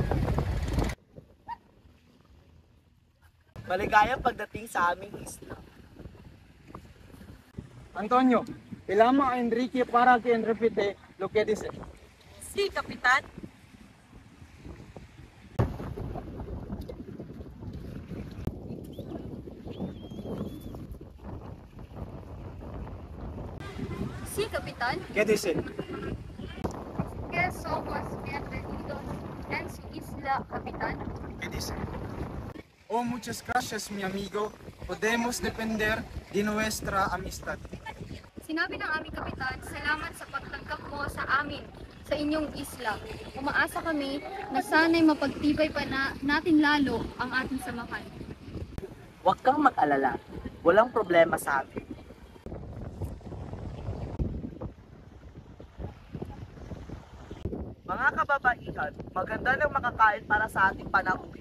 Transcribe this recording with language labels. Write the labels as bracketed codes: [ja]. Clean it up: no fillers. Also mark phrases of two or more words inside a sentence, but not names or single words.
[tl] Maligayang pagdating sa aming isla. [es] Antonio, llama a Enrique para que repite lo que dice. Si, Kapitan. Si, Kapitan. ¿Qué dice? Que somos bienvenidos en su isla, Kapitan. ¿Qué dice? Oh, muchas gracias, mi amigo. Podemos depender de nuestra amistad. [tl] Sinabi ng aming Kapitan, salamat sa pagtanggap mo sa amin sa inyong isla. Umaasa kami na sana'y mapagtibay pa natin lalo ang ating samahan. Huwag kang mag-alala. Walang problema sa atin. Mga kababaihan, maganda ng makakain para sa ating panauwi.